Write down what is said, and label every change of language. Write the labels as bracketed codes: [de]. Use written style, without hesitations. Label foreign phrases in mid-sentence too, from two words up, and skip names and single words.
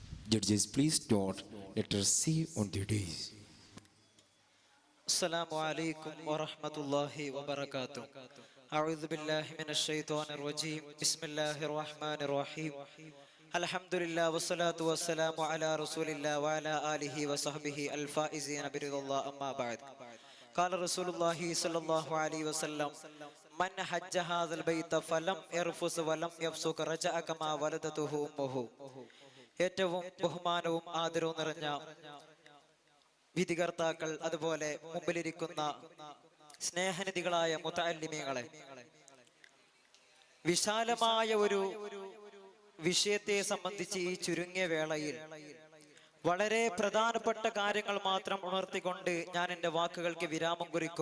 [en] Judges, please note, let us see on the days. [ar] السلام عليكم ورحمة الله وبركاته. أعوذ بالله من الشيطان الرجيم. بسم الله الرحمن الرحيم. الحمد لله والصلاة والسلام على رسول الله وعلى آله وصحبه الفائزين برضا الله. أما بعد، قال رسول الله صلى الله عليه وسلم: من حج هذا البيت فلم يرفث ولم يفسق رجع كما ولدته أمه. [ml] ഏറ്റവും ബഹുമാനവും ആദരവും നിറഞ്ഞ വിധികർത്താക്കൾ, അതുപോലെ മുമ്പിലിരിക്കുന്ന സ്നേഹനിധികളായ മുതഅല്ലിമീങ്ങളെ, വിശാലമായ ഒരു വിഷയത്തെ സംബന്ധിച്ച് ഈ ചുരുങ്ങിയ വേളയിൽ വളരെ പ്രധാനപ്പെട്ട കാര്യങ്ങൾ മാത്രം ഉണർത്തിക്കൊണ്ട് ഞാൻ എൻ്റെ വാക്കുകൾക്ക് വിരാമം കുറിക്കും.